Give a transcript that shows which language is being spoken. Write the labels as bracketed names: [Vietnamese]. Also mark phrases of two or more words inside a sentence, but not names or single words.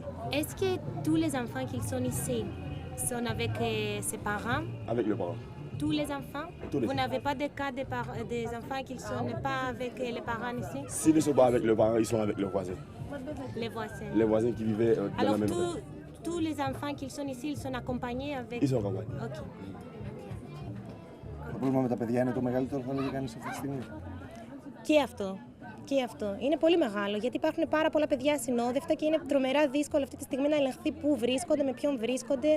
[French] Est-ce que tous les enfants qui sont ici sont avec ses parents? Avec leurs parents. Tous les enfants? Vous n'avez pas de cas des enfants qui ne sont pas avec les parents ici? S'ils ne sont pas avec leurs parents, ils sont avec leurs voisins. Les voisins? Les voisins qui vivaient dans Alors, la même rue. Tous les enfants qui sont ici, ils sont accompagnés avec... Ils sont accompagnés. Okay. [Greek] Το πρόβλημα με τα παιδιά είναι το μεγαλύτερο, θα λέγει κανείς αυτή τη στιγμή. Και αυτό. Και αυτό. Είναι πολύ μεγάλο, γιατί υπάρχουν πάρα πολλά παιδιά ασυνόδευτα και είναι τρομερά δύσκολο αυτή τη στιγμή να ελεγχθεί πού βρίσκονται, με ποιον βρίσκονται.